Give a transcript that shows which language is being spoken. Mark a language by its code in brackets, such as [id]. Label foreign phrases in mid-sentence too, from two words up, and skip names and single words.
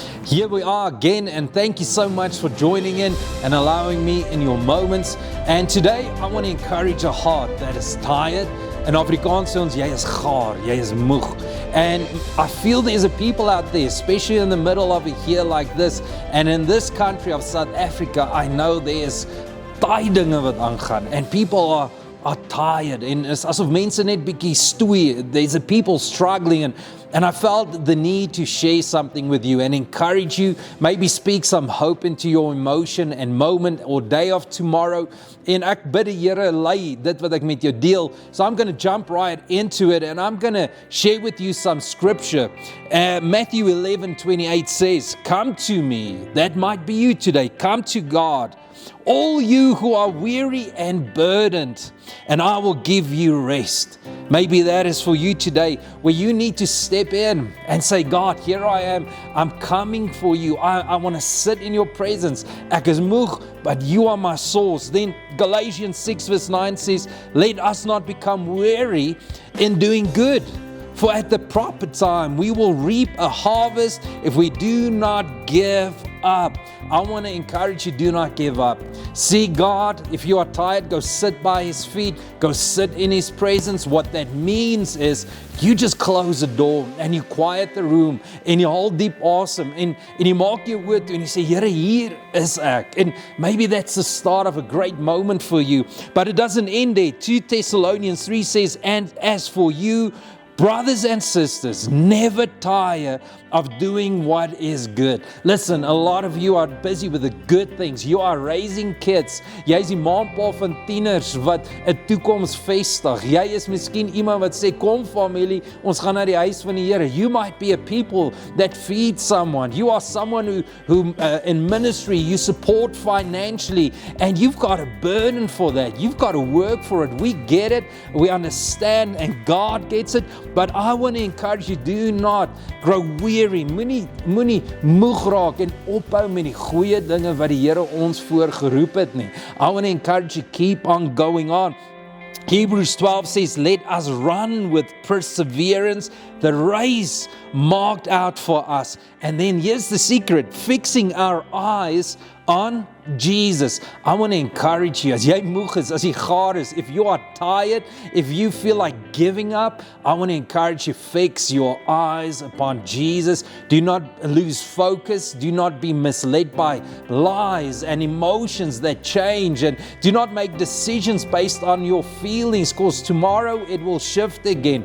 [en] Here we are again, and thank you so much for joining in and allowing me in your moments. And today I want to encourage a heart that is tired. [af] In Afrikaans sê ons, jy is gaar, jy is moeg. [en] And I feel there's a people out there, especially in the middle of a year like this, and in this country of South Africa, I know there's [af] baie dinge wat aangaan, [en] and people are tired, [af] en is asof mense net bietjie stoei. [en] There's a people struggling, and I felt the need to share something with you and encourage you, maybe speak some hope into your emotion and moment or day of tomorrow. [af] En ek bid die Here lei dit wat ek met jou deel. [en] So I'm going to jump right into it, and I'm going to share with you some scripture. Matthew 11:28 says, "Come to me." That might be you today. Come to God, all you who are weary and burdened, and I will give you rest. Maybe that is for you today, where you need to step in and say, God, here I am. I'm coming for you. I want to sit in your presence. [af] Ek is moeg, [en] but you are my source. Then Galatians 6:9 says, let us not become weary in doing good, for at the proper time we will reap a harvest if we do not give up. I want to encourage you, do not give up. See God. If you are tired, go sit by His feet. Go sit in His presence. What that means is you just close the door and you quiet the room and you hold deep [af] asem en jy maak jou oë toe en jy sê, Here, hier is ek. [en] And maybe that's the start of a great moment for you. But it doesn't end there. 2 Thessalonians 3 says, and as for you, brothers and sisters, never tire of doing what is good. Listen, a lot of you are busy with the good things. You are raising kids. [af] Jy is die ma en pa van tieners wat 'n toekoms vestig. Jy is miskien iemand wat sê, kom familie, ons gaan na die huis van die Here. [en] You might be a people that feed someone. You are someone who in ministry, you support financially, and you've got a burden for that. You've got to work for it. We get it. We understand, and God gets it. But I want to encourage you, do not grow weary. [af] Moenie moeg raak en ophou met die goeie dinge wat die Here ons voorgeroep het nie. [en] I want to encourage you, keep on going on. Hebrews 12 says, let us run with perseverance the race marked out for us. And then here's the secret, fixing our eyes on Jesus. I want to encourage you, [af] as jy moeg is, as jy gaar is, [en] if you are tired, if you feel like giving up, I want to encourage you, fix your eyes upon Jesus. Do not lose focus. Do not be misled by lies and emotions that change, and do not make decisions based on your feelings, because tomorrow it will shift again.